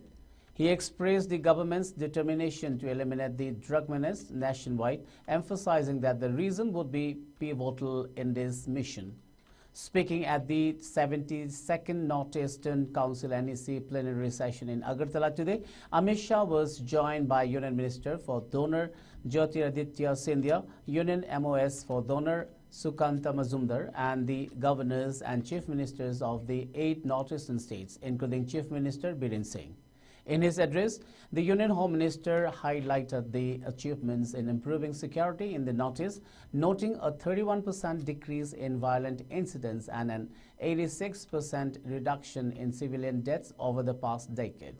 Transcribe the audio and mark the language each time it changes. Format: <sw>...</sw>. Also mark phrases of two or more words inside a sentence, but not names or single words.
<en>He expressed the government's determination to eliminate the drug menace nationwide, emphasizing that the region would be pivotal in this mission. Speaking at the 72nd Northeastern Council NEC plenary session in Agartala today, Amit Shah was joined by Union Minister for Donor Jyotiraditya Scindia, Union MOS for Donor Sukanta Mazumdar, and the governors and chief ministers of the 8 northeastern states, including Chief Minister Biren Singh. In his address, the Union Home Minister highlighted the achievements in improving security in the Northeast, noting a 31% decrease in violent incidents and an 86% reduction in civilian deaths over the past decade.</en>